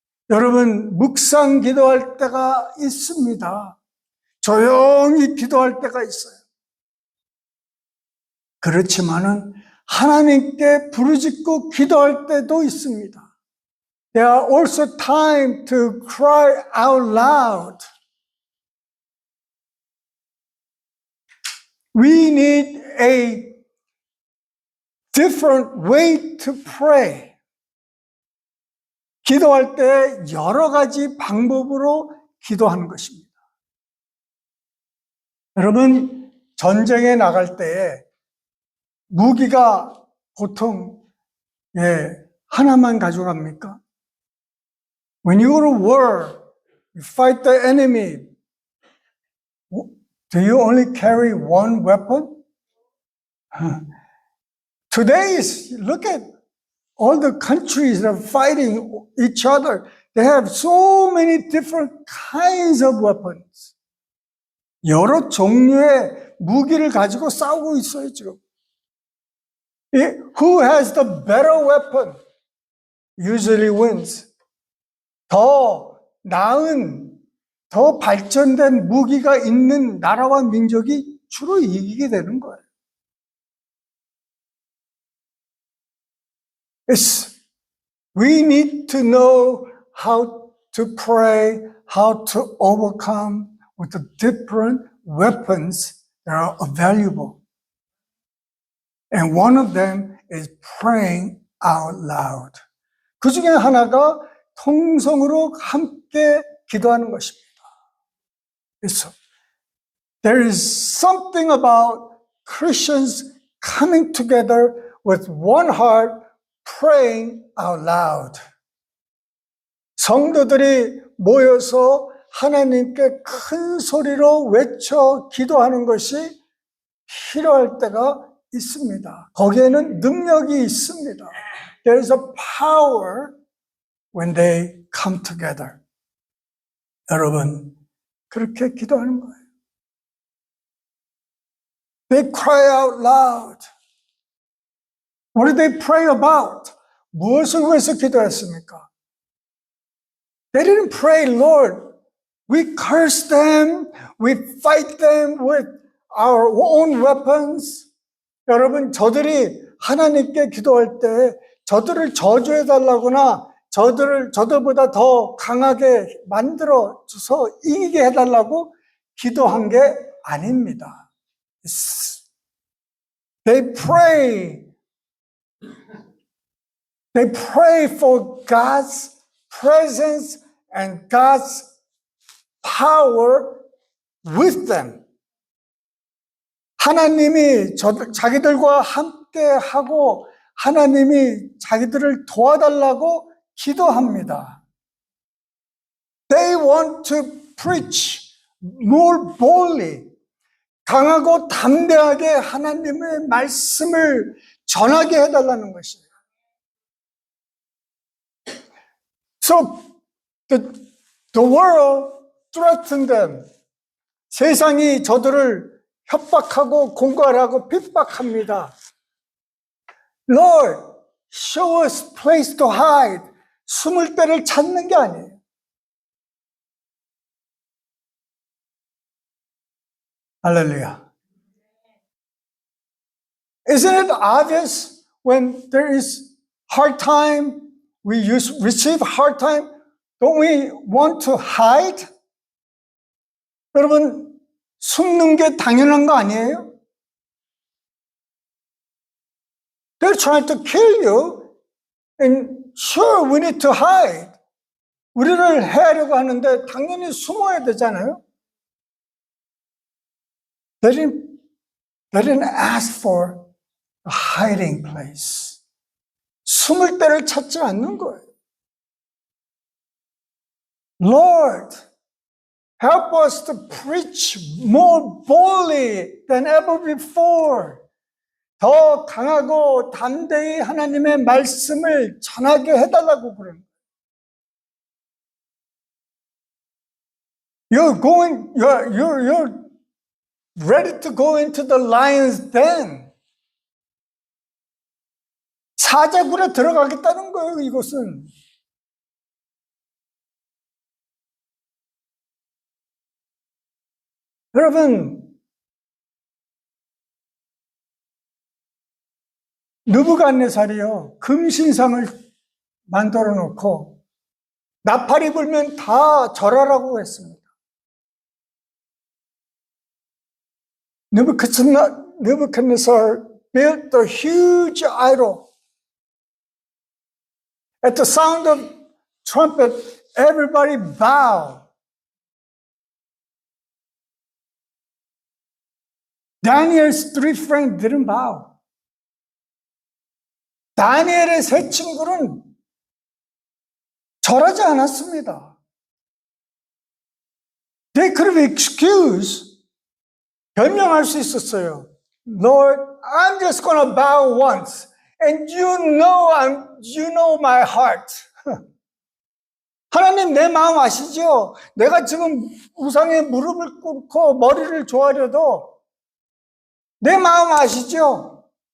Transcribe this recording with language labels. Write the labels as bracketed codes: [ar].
[ko] 여러분, 묵상 기도할 때가 있습니다. 조용히 기도할 때가 있어요. 그렇지만은 하나님께 부르짖고 기도할 때도 있습니다. [en] There are also time to cry out loud. We need a different way to pray. [ko] 기도할 때 여러 가지 방법으로 기도하는 것입니다. 여러분, 전쟁에 나갈 때에 무기가 보통 하나만 가져갑니까? [en] When you go to war, you fight the enemy. Do you only carry one weapon? Today, look at all the countries that are fighting each other. They have so many different kinds of weapons. [ko] 여러 종류의 무기를 가지고 싸우고 있어요, 지금. [en] Who has the better weapon usually wins. [ko] 더 나은, 더 발전된 무기가 있는 나라와 민족이 주로 이기게 되는 거예요. [en] We need to know how to pray, how to overcome with the different weapons that are available. And one of them is praying out loud. [ko] 그 중에 하나가 통성으로 함께 기도하는 것입니다. 그래서 [en] there is something about Christians coming together with one heart praying out loud. [ko] 성도들이 모여서 하나님께 큰 소리로 외쳐 기도하는 것이 필요할 때가 있습니다. 거기에는 능력이 있습니다. [en] There is a power when they come together. [ko] 여러분, 그렇게 기도하는 거예요. [en] They cry out loud. What did they pray about? [ko] 무엇을 위해서 기도했습니까? [en] They didn't pray, Lord, we curse them, we fight them with our own weapons. [ko] 여러분, 저들이 하나님께 기도할 때 저들을 저주해달라거나 저들보다 더 강하게 만들어줘서 이기게 해달라고 기도한 게 아닙니다. [en] They pray for God's presence and God's power with them. [ko] 하나님이 자기들과 함께 하고 하나님이 자기들을 도와달라고 기도합니다. [en] They want to preach more boldly. [ko] 강하고 담대하게 하나님의 말씀을 전하게 해달라는 것이에요. [en] So the world threatened them. [ko] 세상이 저들을 협박하고 공갈하고 핍박합니다. [en] Lord, show us place to hide. [ko] 숨을 데를 찾는 게 아니에요. 할렐루야. [en] Isn't it obvious when there is hard time, we receive hard time, don't we want to hide? [ko] 여러분, 숨는 게 당연한 거 아니에요? [en] They're trying to kill you, and sure, we need to hide. [ko] 우리를 해하려고 하는데 당연히 숨어야 되잖아요? [en] They didn't ask for a hiding place. [ko] 숨을 데를 찾지 않는 거예요. [en] Lord, help us to preach more boldly than ever before. [ko] 더 강하고 담대히 하나님의 말씀을 전하게 해달라고 그러는 거예요. [en] You're ready to go into the lion's den. [ko] 사자굴에 들어가겠다는 거예요, 이것은. 여러분, 느부갓네살이요, 금신상을 만들어 놓고 나팔이 불면 다 절하라고 했습니다. [en] Nebuchadnezzar built a huge idol. At the sound of trumpet, everybody bowed. Daniel's 3 friends didn't bow. [ko] 다니엘의 세 친구는 절하지 않았습니다. [en] They could have excused, [ko] 변명할 수 있었어요. [en] Lord, I'm just going to bow once, and you know my heart. [ko] 하나님 내 마음 아시죠? 내가 지금 우상에 무릎을 꿇고 머리를 조아려도 내 마음 아시죠?